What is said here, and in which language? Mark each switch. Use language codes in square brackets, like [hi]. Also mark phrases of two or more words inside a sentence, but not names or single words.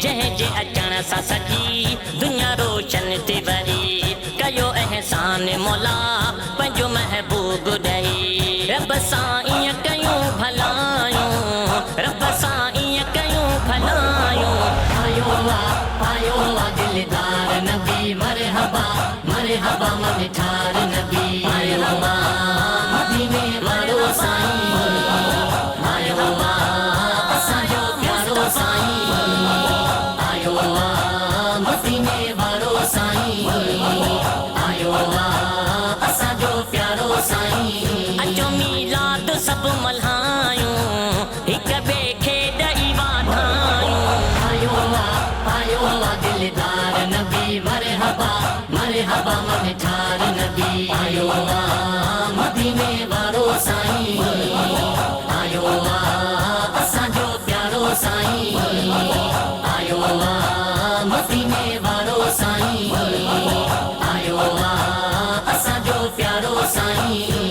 [sd] जंहिंजे अचण सां सॼी दुनिया रोशन थी वरी, कयो अहसान मौला पंहिंजो महबूब ॾेई। रब सां ईअं कयूं भलायूं, रब सां ईअं कयूं भलायूं। आयो दिलदार नबी [ar] مرحبا مرحبا [sd] मन ठार नबी। आयो मदीने वारो साईं, आयो असांजो प्यारो साईं, आयो मदीने वारो साईं, आयो असांजो प्यारो साईं। अचो मीलाद सब मल्हायूं, हिक ॿिए खे ॾेई वाधायूं। आयो दिलदार नबी [ar] مرحبا مرحبا [sd] मन ठार नबी। आयो मदीने वारो साईं, आयो असांजो प्यारो साईं, आयो मदीने वारो साईं, आयो असांजो प्यारो साईं।